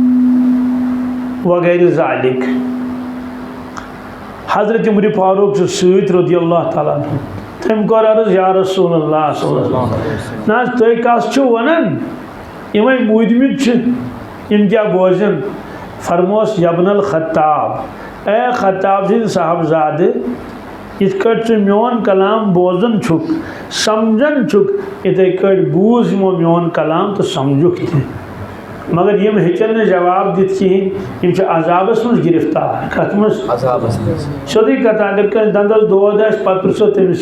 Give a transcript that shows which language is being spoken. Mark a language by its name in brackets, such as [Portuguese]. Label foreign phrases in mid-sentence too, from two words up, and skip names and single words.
[Kashmiri] وغیرہ ذالِک حضرت عمر فاروق چھُ سۭتۍ [Arabic] رضی اللہ تعالیٰ عنہ [Kashmiri] تٔمۍ کوٚر عرض [Arabic] یا رسول اللہ صلی اللہ علیہ وسلم [Kashmiri] نہ حظ تُہۍ کس چھِو ونان یِمے موٗدمٕتۍ چھِ یِم کیٛاہ بوزن فرموس [Arabic] یبن الخطاب [Kashmiri] اے خطاب سٕنٛدۍ صاحبزادٕ یِتھ کٲٹھۍ ژٕ میون کلام بوزان چھُکھ سمجھان چھُکھ یِتھَے کٲٹھۍ بوٗز یِمو میون کلام تہٕ سمجھُکھ تہِ مگر یم ہیٚکن نہٕ جواب دِتھ کِہیٖنۍ یم چھِ عذابس منٛز گرفتار کتھ منٛز سیوٚدُے کتھ اگر کٲنٛسہِ دنٛدس دود آسہِ پتہٕ پرٛژھو تٔمِس